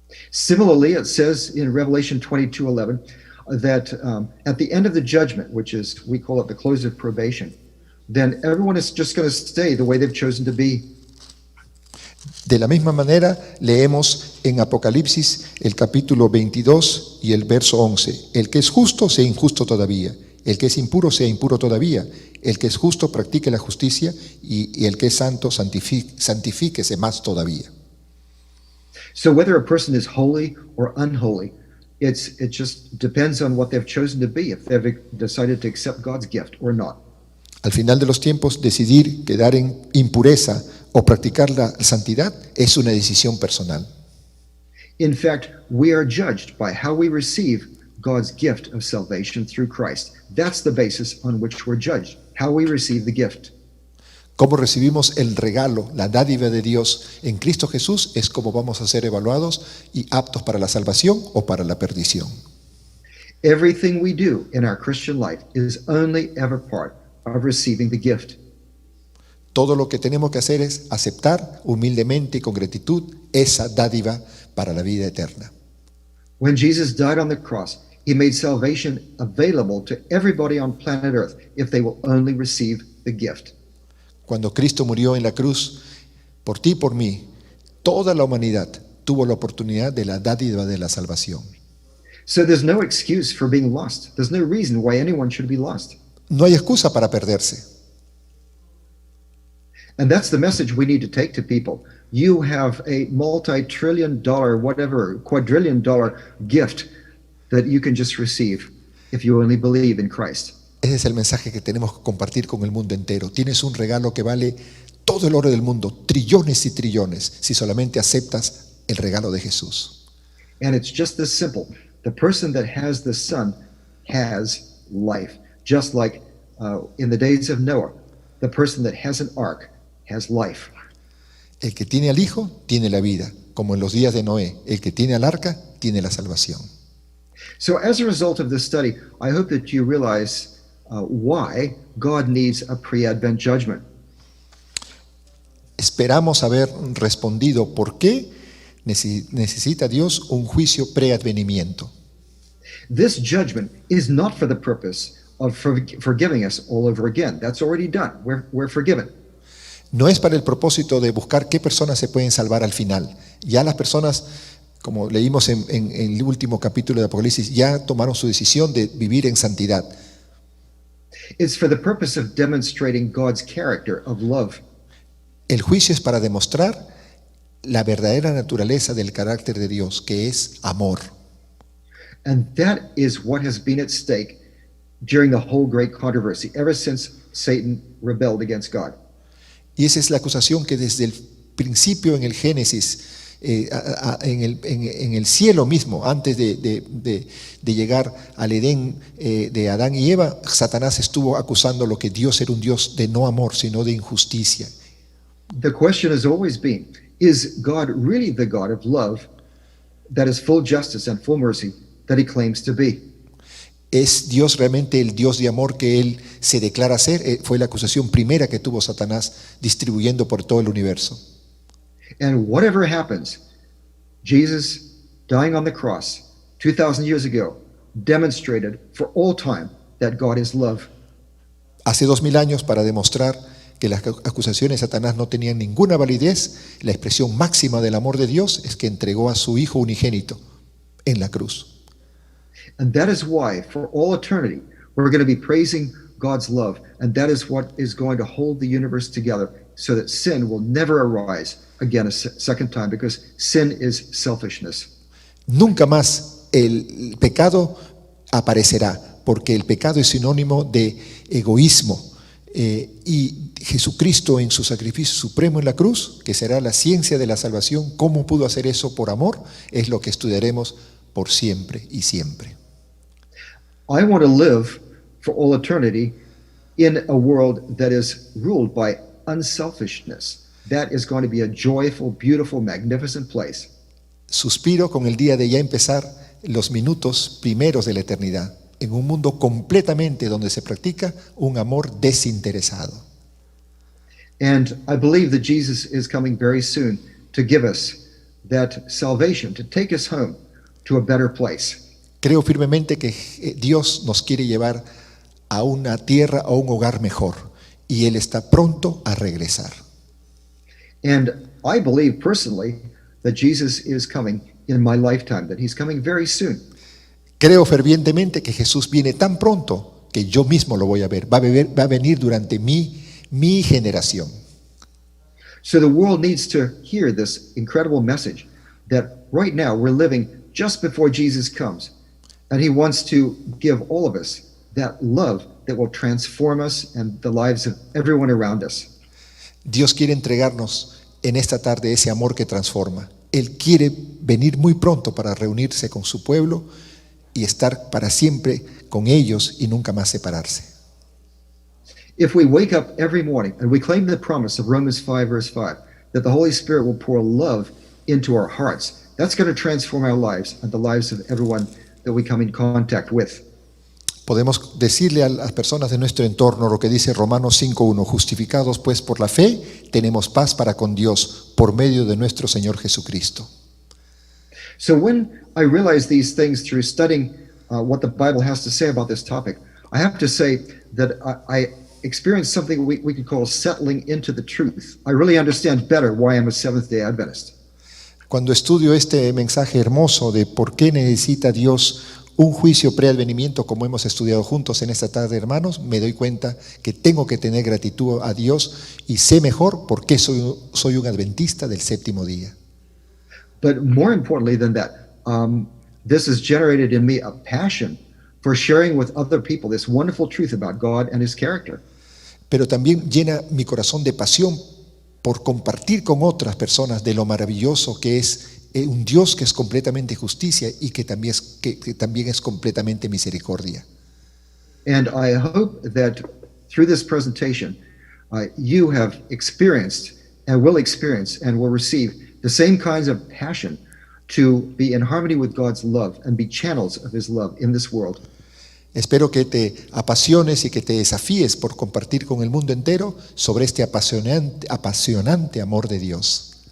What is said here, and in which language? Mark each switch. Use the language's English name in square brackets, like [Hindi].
[English] Similarly, it says in Revelation 22:11 that at the end of the judgment, which is, we call it the close of probation, then everyone is just going to stay the way they've chosen to be. [Spanish] De la misma manera, leemos en Apocalipsis el capítulo 22 y el verso 11. El que es justo sea injusto todavía, el que es impuro sea impuro todavía, el que es justo practique la justicia y el que es santo santifíquese más todavía. [English] So whether a person is holy or unholy, it just depends on what they've chosen to be, if they've decided to accept God's gift or not. [Spanish] Al final de los tiempos, decidir quedar en impureza o practicar la santidad es una decisión personal. [English] In fact, we are judged by how we receive God's gift of salvation through Christ. That's the basis on which we're judged, how we receive the gift. [Spanish] Cómo recibimos el regalo, la dádiva de Dios en Cristo Jesús es como vamos a ser evaluados y aptos para la salvación o para la perdición. [English] Everything we do in our Christian life is only ever part of receiving the gift. [Spanish] Todo lo que tenemos que hacer es aceptar humildemente y con gratitud esa dádiva para la vida eterna. [English] When Jesus died on the cross, he made salvation available to everybody on planet Earth if they will only receive the gift. [Spanish] Cuando Cristo murió en la cruz, por ti y por mí, toda la humanidad tuvo la oportunidad de la dádiva de la salvación. [English] So there's no excuse for being lost. There's no reason why anyone should be lost. [Spanish] No hay excusa para perderse. [English] And that's the message we need to take to people. You have a multi-trillion dollar, whatever, quadrillion dollar gift that you can just receive if you only believe in Christ. [Spanish] Ese es el mensaje que tenemos que compartir con el mundo entero. Tienes un regalo que vale todo el oro del mundo, trillones y trillones, si solamente aceptas el regalo de Jesús. [English] And it's just this simple. The person that has the Son has life. Just like in the days of Noah, the person that has an ark has life. [Spanish] El que tiene al Hijo tiene la vida, como en los días de Noé. El que tiene al arca tiene la salvación. [English] So as a result of this study, I hope that you realize why God needs a pre-Advent judgment. [Spanish] Esperamos haber respondido por qué necesita Dios un juicio preadvenimiento. [English] This judgment is not for the purpose of forgiving us all over again. That's already done. We're forgiven. [Spanish] No es para el propósito de buscar qué personas se pueden salvar al final. Ya las personas, como leímos en el último capítulo de Apocalipsis, ya tomaron su decisión de vivir en santidad. [English] It's for the purpose of demonstrating God's character of love. [Spanish] El juicio es para demostrar la verdadera naturaleza del carácter de Dios, que es amor. [English] And that is what has been at stake during the whole great controversy, ever since Satan rebelled against God. [Spanish] Y esa es la acusación que desde el principio en el Génesis, en el cielo mismo, antes de llegar al Edén de Adán y Eva, Satanás estuvo acusando lo que Dios era un Dios de no amor, sino de injusticia. [English] The question has always been, is God really the God of love that is full justice and full mercy that he claims to be? [Spanish] ¿Es Dios realmente el Dios de amor que Él se declara ser? Fue la acusación primera que tuvo Satanás distribuyendo por todo el universo. [English] And whatever happens, Jesus dying on the cross 2,000 years ago demonstrated for all time that God is love. [Spanish] Hace 2000 años, para demostrar que las acusaciones de Satanás no tenían ninguna validez, la expresión máxima del amor de Dios es que entregó a su Hijo unigénito en la cruz. [English] And that is why, for all eternity, we're going to be praising God's love. And that is what is going to hold the universe together so that sin will never arise again a second time, because sin is selfishness. [Spanish] Nunca más el pecado aparecerá, porque el pecado es sinónimo de egoísmo. Y Jesucristo en su sacrificio supremo en la cruz, que será la ciencia de la salvación, cómo pudo hacer eso por amor, es lo que estudiaremos por siempre y siempre. [English] I want to live for all eternity in a world that is ruled by unselfishness. That is going to be a joyful, beautiful, magnificent place. [Spanish] Suspiro con el día de ya empezar los minutos primeros de la eternidad, en un mundo completamente donde se practica un amor desinteresado. [English] And I believe that Jesus is coming very soon to give us that salvation, to take us home to a better place. [Spanish] Creo firmemente que Dios nos quiere llevar a una tierra, a un hogar mejor, y Él está pronto a regresar. [English] And I believe personally that Jesus is coming in my lifetime, that he's coming very soon. [Spanish] Creo fervientemente que Jesús viene tan pronto que yo mismo lo voy a ver. Va a venir durante mi generación. [English] So the world needs to hear this incredible message that right now we're living just before Jesus comes. And he wants to give all of us that love that will transform us and the lives of everyone around us. [Spanish] Dios quiere entregarnos en esta tarde ese amor que transforma. Él quiere venir muy pronto para reunirse con su pueblo y estar para siempre con ellos y nunca más separarse. [English] If we wake up every morning and we claim the promise of Romans 5, verse 5, that the Holy Spirit will pour love into our hearts, that's going to transform our lives and the lives of everyone that we come in contact with. [Spanish] Podemos decirle a las personas de nuestro entorno lo que dice Romanos 5:1, justificados pues por la fe, tenemos paz para con Dios por medio de nuestro Señor Jesucristo. [English] So when I realized these things through studying what the Bible has to say about this topic, I have to say that I experienced something we could call settling into the truth. I really understand better why I'm a Seventh-day Adventist. [Spanish] Cuando estudio este mensaje hermoso de por qué necesita Dios un juicio preadvenimiento, como hemos estudiado juntos en esta tarde, hermanos, me doy cuenta que tengo que tener gratitud a Dios y sé mejor por qué soy un adventista del séptimo día. [English] But more importantly than that, this has generated in me a passion for sharing with other people this wonderful truth about God and His character. [Spanish] Pero también llena mi corazón de pasión por compartir con otras personas de lo maravilloso que es un Dios que es completamente justicia y que también es completamente misericordia. [English] And I hope that through this presentation, you have experienced and will experience and will receive the same kinds of passion to be in harmony with God's love and be channels of His love in this world. [Spanish] Espero que te apasiones y que te desafíes por compartir con el mundo entero sobre este apasionante amor de Dios.